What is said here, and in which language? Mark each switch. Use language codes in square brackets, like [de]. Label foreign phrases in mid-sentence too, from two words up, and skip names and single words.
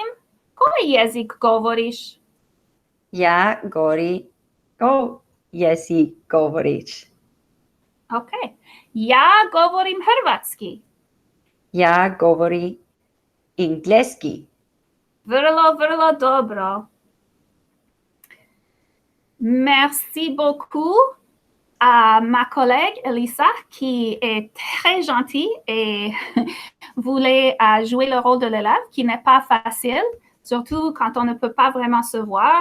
[hr] Koji jezik govoriš? Ja govori ko jezik govoriš? Ok. Ja govorim hrvatski. Ja govori engleski. Vrlo, vrlo dobro. [fr] Merci beaucoup à ma collègue Elisa qui est très gentille et voulait jouer le rôle de l'élève qui n'est pas facile, surtout quand on ne peut pas vraiment se voir.